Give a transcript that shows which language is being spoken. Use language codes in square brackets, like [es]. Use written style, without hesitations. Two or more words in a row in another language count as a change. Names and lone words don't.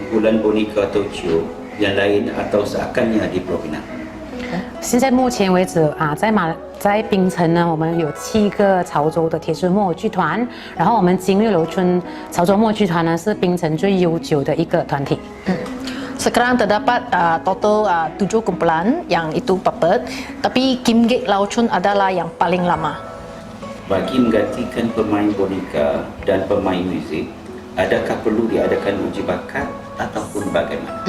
[ms] menyaksikan boneka Tokyo yang lain atau seakannya di Pulau Pinang? [zh] 现在目前为止在槟城呢，我们有7个潮州的铁丝木偶剧团，然后我们金六楼村潮州木偶剧团呢是槟城最悠久的一个团体。 [ms] Sekarang terdapat total 7 kumpulan yang itu puppet, tapi Kim Gek Lau Chun adalah yang paling lama. Bagi menggantikan pemain boneka dan pemain muzik, adakah perlu diadakan uji bakat ataupun bagaimana?